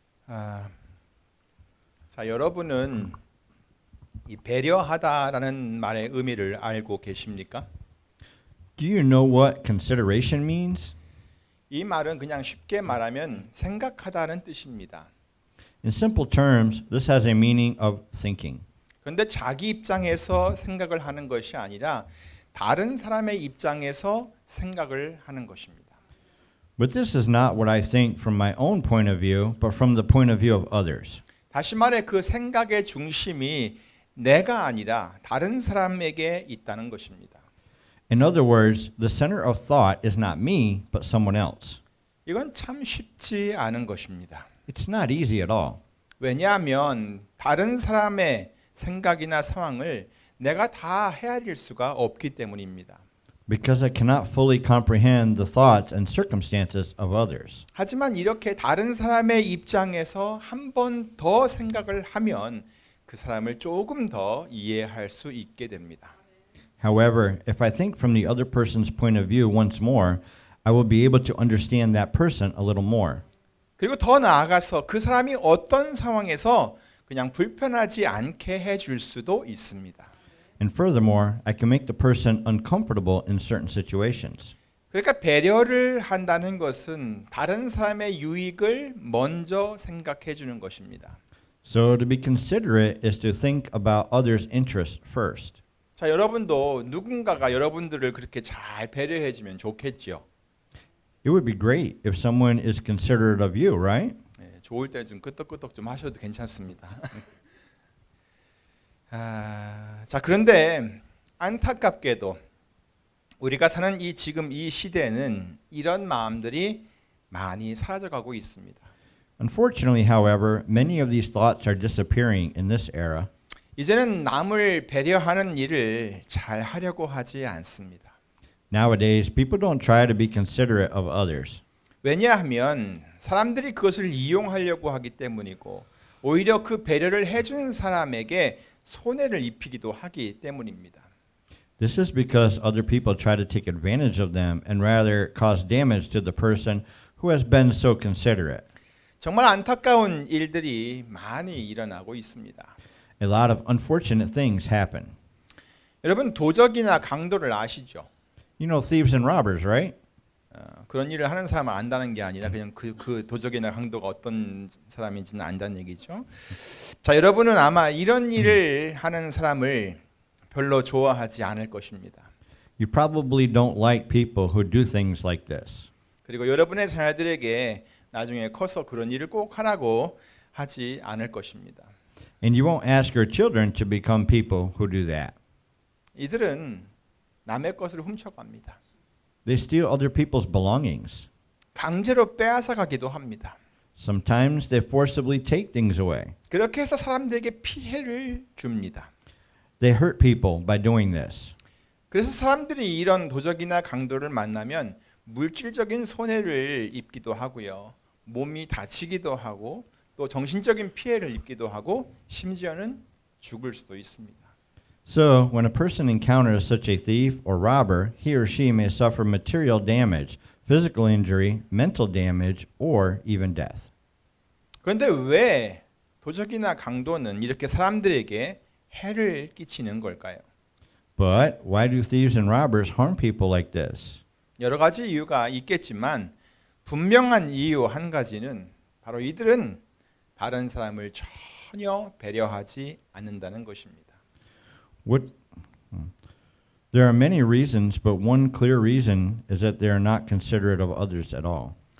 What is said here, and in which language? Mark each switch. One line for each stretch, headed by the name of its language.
Korean: 아, 자, 여러분은 이 배려하다라는 말의 의미를 알고 계십니까?
English: Do you know what consideration means?
Korean: 이 말은 그냥 쉽게 말하면 생각하다는 뜻입니다.
English: In simple terms, this has a meaning of thinking.
Korean: 그런데 자기 입장에서 생각을 하는 것이 아니라 다른 사람의 입장에서 생각을 하는 것입니다.
English: But this is not what I think from my own point of view, but from the point of view of others.
Korean: 다시 말해 그 생각의 중심이 내가 아니라 다른 사람에게 있다는 것입니다.
English: In other words, the center of thought is not me, but someone else.
Korean: 이건 참 쉽지 않은 것입니다.
English: It's not easy at all.
Korean: 왜냐하면 다른 사람의 생각이나 상황을 내가 다 헤아릴 수가 없기 때문입니다.
English: Because I cannot fully comprehend the thoughts and circumstances of others.
Korean: 하지만 이렇게 다른 사람의 입장에서 한 번 더 생각을 하면 그 사람을 조금 더 이해할 수 있게 됩니다.
English: However, if I think from the other person's point of view once more, I will be able to understand that person a little more.
Korean: 그리고 더 나아가서 그 사람이 어떤 상황에서 그냥 불편하지 않게 해줄 수도 있습니다.
English: And furthermore, I can make the person uncomfortable in certain situations.
Korean: 그러니까 배려를 한다는 것은 다른 사람의 유익을 먼저 생각해 주는 것입니다.
English: So to be considerate is to think about others' interests first.
Korean: 자, 여러분도 누군가가 여러분들을 그렇게 잘 배려해 주면 좋겠죠.
English: It would be great if someone is considerate of you, right?
Korean: 네, 좋을 때는 좀 끄떡끄떡 좀 하셔도 괜찮습니다. 자, 그런데 안타깝게도 우리가 사는 지금 이 시대는 이런 마음들이 많이 사라져가고 있습니다.
English: Unfortunately, however, many of these thoughts are disappearing in this era.
Korean: 이제는 남을 배려하는 일을 잘 하려고 하지 않습니다.
English: Nowadays, people don't try to be considerate of others.
Korean: 왜냐하면 사람들이 그것을 이용하려고 하기 때문이고 오히려 그 배려를 해주는 사람에게 손해를 입히기도 하기 때문입니다.
English: This is because other people try to take advantage of them and rather cause damage to the person who has been so considerate.
Korean: 정말 안타까운 일들이 많이 일어나고 있습니다.
English: A lot of unfortunate things happen.
Korean: 여러분 도적이나 강도를 아시죠?
English: You know thieves and robbers, right?
Korean: 그런 일을 하는 사람을 안다는 게 아니라 그냥 그 도적이나 강도가 어떤 사람인지는 안다는 얘기죠. 자, 여러분은 아마 이런 일을 하는 사람을 별로 좋아하지 않을 것입니다.
English: You probably don't like people who do things like this.
Korean: 그리고 여러분의 자녀들에게 나중에 커서 그런 일을 꼭 하라고 하지 않을 것입니다.
English: And you won't ask your children to become people who do that.
Korean: 이들은 남의 것을 훔쳐갑니다.
English: They steal other people's belongings.
Korean: 강제로 빼앗아 가기도 합니다.
English: Sometimes they forcibly take things away.
Korean: 그렇게 해서 사람들에게 피해를 줍니다.
English: They hurt people by doing this.
Korean: 그래서 사람들이 이런 도적이나 강도를 만나면 물질적인 손해를 입기도 하고요. 몸이 다치기도 하고 또 정신적인 피해를 입기도 하고 심지어는 죽을 수도 있습니다.
English: So, when a person encounters such a thief or robber, he or she may suffer material damage, physical injury, mental damage, or even death.
Korean: 그런데 왜 도적이나 강도는 이렇게 사람들에게 해를 끼치는 걸까요?
English: But why do thieves and robbers harm people like this?
Korean: 여러 가지 이유가 있겠지만 분명한 이유 한 가지는 바로 이들은 다른 사람을 전혀 배려하지 않는다는 것입니다.
English: There are many reasons, but one clear reason is that they are not considerate of others at all.